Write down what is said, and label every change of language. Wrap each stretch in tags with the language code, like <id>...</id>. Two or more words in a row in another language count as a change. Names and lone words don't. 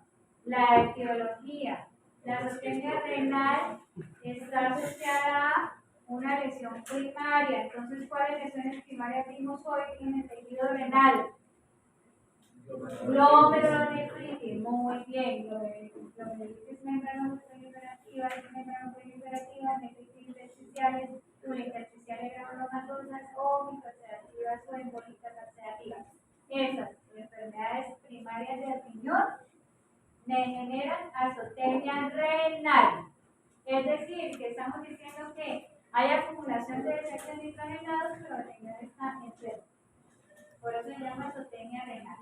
<es>La etiología. La azotemia renal está asociada a una lesión primaria. Entonces, ¿cuáles lesiones primarias vimos hoy en el tejido renal? Glomerulonefritis, muy bien. Glomerulonefritis membranoproliferativa, membranoproliferativa, nefritis intersticiales, intersticiales granulomatosas o microulcerativas o embólicas ulcerativas. Esas enfermedades primarias del riñón me generan azotemia renal. Es decir, que estamos diciendo que hay acumulación de desechos nitrogenados, pero el riñón está enfermo. Por eso se llama azotemia renal.</es>